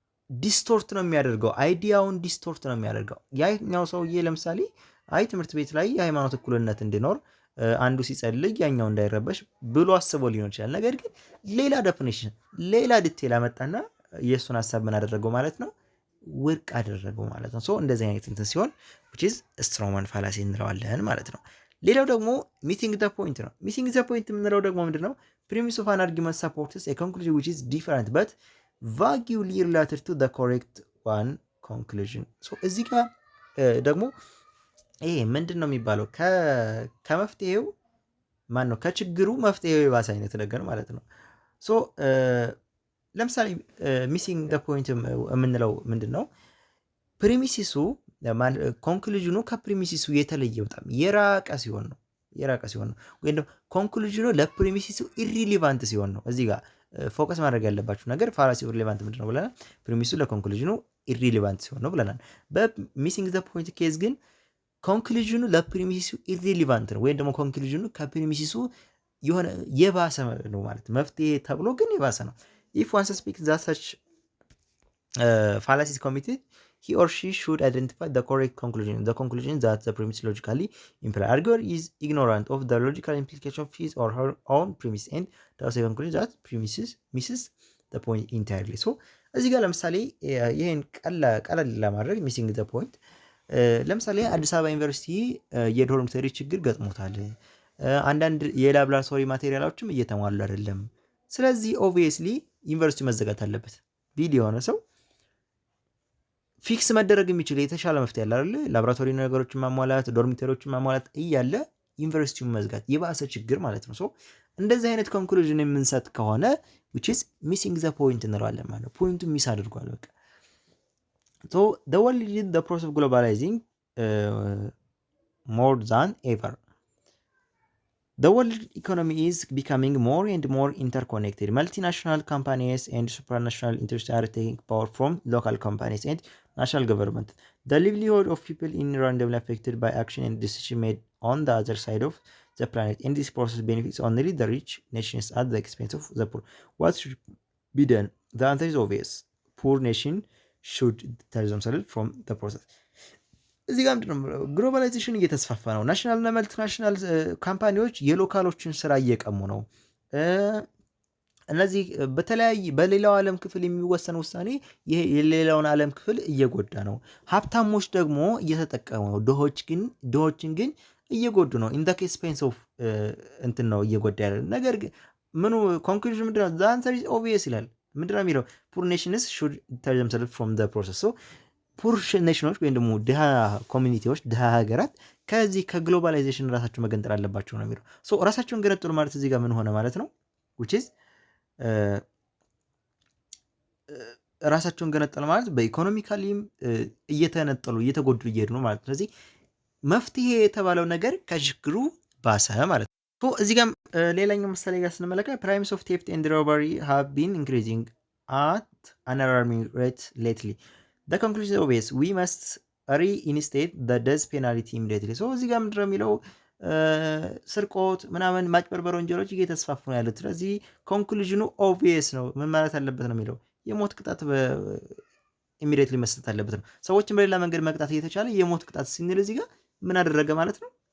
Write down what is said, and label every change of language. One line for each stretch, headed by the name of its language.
Amharic: ዲስቶርት ነው የሚያደርገው፣ አይዲያውን ዲስቶርት ነው የሚያደርገው። ያኛው ሰውዬ ለምሳሌ አይ ትምህርት ቤት ላይ የሃይማኖት እኩልነት እንዲኖር አንዱ ሲጸልይ ያኛው እንዳይረበሽ ብሎ አስቦ ሊሆን ይችላል። ነገር ግን ሌላ ዴፊኒሽን ሌላ ዲቴል አመጣና የእሱን ሀሳብ ምን አደረገው ማለት ነው ውድቅ አደረገው ማለት ነው። ሶ እንደዚህ አይነት እንትን ሲሆን
English: which is
Amharic: ስትሮማን ፋላሲ እንለዋለን ማለት ነው። ሌላው ደግሞ ሚሲንግ ዘ ፖይንት ነው። ሚሲንግ ዘ ፖይንት የምንለው ደግሞ ምንድነው?
English: ፕሪሚስ ኦፍ አን አርጊመንት ሰፖርትስ ኤ ኮንክሉዥን which is different but vaguely related to the correct one conclusion.
Amharic: ሶ እዚህ ጋር ደግሞ ይሄ ምንድን ነው የሚባለው ከመፍትሄው ማን ነው ከችግሩ መፍትሄው የባሰ አይነት ነገር ማለት ነው። ሶ ለምሳሌ ሚሲንግ ዘ ፖይንት የምንለው ምንድን ነው? ፕሪሚሲሱ ኮንክሉዥኑ ከፕሪሚሲሱ የተለየ በጣም የራቀ ሲሆን ነው ወይም ደግሞ ኮንክሉዥኑ ለፕሪሚሲሱ ኢሪሊቫንት ሲሆን ነው። እዚህ ጋር ፎከስ ማድረግ ያለባችሁ ነገር ፋላሲ ኢሪሊቫንት ምንድን ነው ብለናል። ፕሪሚሱ ለኮንክሉዥኑ ኢሪሊቫንት ሲሆን ነው ብለናል። በሚሲንግ ዘ ፖይንት ኬዝ ግን ኮንክሉዥኑ ለፕሪሚሲሱ ኢሪሊቫንት ነው ወይም ደግሞ ኮንክሉዥኑ ከፕሪሚሲሱ የሆነ የባሰ ነው ማለት መፍትሄ ተብሎ ግን የባሰ ነው።
English: if one suspects that such fallacy is committed, he or she should identify the correct conclusion, the conclusion that the premise logically implies. Arguer is ignorant of the logical implication of his or her own premise and does a conclusion that premises misses the point entirely.
Amharic: So እዚህ ጋር ለምሳሌ ይሄን ቀለል ለማድረግ ሚሲንግ ዘ ፖይንት ለምሳሌ አዲስ አበባ ዩኒቨርሲቲ የዶርምተሪ ችግር ገጥሞታል። አንዳንድ የላብራቶሪ ማቴሪያሎችም እየተሟሉ አይደለም። ስለዚህ ኦብቪየስሊ ዩኒቨርሲቲ መዘጋት አለበት ቢል የሆነ ሰው ፊክስ መደረግ የሚችል የተሻለ መፍትሄ ያለ አይደል? ላብራቶሪ ነገሮችን ማሟላት፣ ዶርሚተሪዎችን ማሟላት እያለ ዩኒቨርሲቲውን መዝጋት የባሰ ችግር ማለት ነው። ሶ እንደዚህ አይነት ኮንክሉዥን የምንሰጥ ከሆነ
English: which is missing the point
Amharic: እንለዋለን ማለት ነው። ፖይንቱን ሚስ አድርጓል በቃ።
English: So the world is the process of globalizing more than ever. The world economy is becoming more and more interconnected. Multinational companies and supranational interests are taking power from local companies and national government. The livelihood of people is randomly affected by action and decision made on the other side of the planet. And this process benefits only the rich nations at the expense of the poor. What should be done? The answer is obvious. Poor nation should detach themselves from the process.
Amharic: እዚህ ጋር ምንድን ነው ግሎባላይዜሽን እየተስፋፋ ነው። ናሽናል እና መልቲናሽናል ካምፓኒዎች የሎካሎችን ስራ እየቀሙ ነው። እነዚህ በሌላው ዓለም ክፍል የሚወሰን ውሳኔ ይሄ የሌላውን ዓለም ክፍል እየጎዳ ነው። ሀብታሞች ደግሞ እየተጠቀሙ ነው። ድሆችን ግን እየጎዱ ነው።
English: ኢን ዘ ኤክስፔንስ ኦፍ
Amharic: እንትን ነው እየጎዳ ያለ ነገር ግን ምኑ ኮንክሉዥን ምንድን ነው?
English: ዘ አንሰር ኢዝ ኦብቪየስ
Amharic: ይላል። ምንድን ነው የሚለው?
English: ፑር ኔሽንስ ሹድ ዲታች ዘምሰልቭስ ፍሮም ዘ ፕሮሰስ።
Amharic: ሶ ፑር ኔሽኖች ወይም ደግሞ ድሃ ኮሚኒቲዎች ድሃ ሀገራት ከዚህ ከግሎባላይዜሽን ራሳቸው መገንጠል አለባቸው ነው የሚለው። ሶ ራሳቸውን ገነጠሉ ማለት እዚህ ጋር ምን ሆነ ማለት ነው? which is ራሳቸውን ገነጠሉ ማለት በኢኮኖሚካሊም እየተነጠሉ እየተጎዱ እየሄዱ ነው ማለት ነው። ስለዚህ መፍትሄ የተባለው ነገር ከችግሩ ባሰ ማለት ነው። እዚህ ጋር ሌላኛው ምሳሌ ጋር ስንመለከት
English: ፕራይምስ ኦፍ ቴፍት ኤንድ ሮበሪ ሃቭ ቢን ኢንክሪዚንግ at an alarming rate lately. The conclusion is obvious. We must reinstate the death penalty immediately.
Amharic: So እዚህ ጋር ምንድነው የሚለው ስርቆት ምናምን ማጭበርበር ወንጀሎች እየተስፋፉ ነው ያሉት። ስለዚህ ኮንክሉዥኑ ኦብቪየስ ነው። ምን ማለት አለበት ነው የሚለው የሞት ቅጣት ኢሚዲየትሊ መስጠት አለበት ነው። ሰዎችን በሌላ መንገድ መቅጣት እየተቻለ የሞት ቅጣት ሲንል እዚህ ጋር ምን አደረገ ማለት ነው?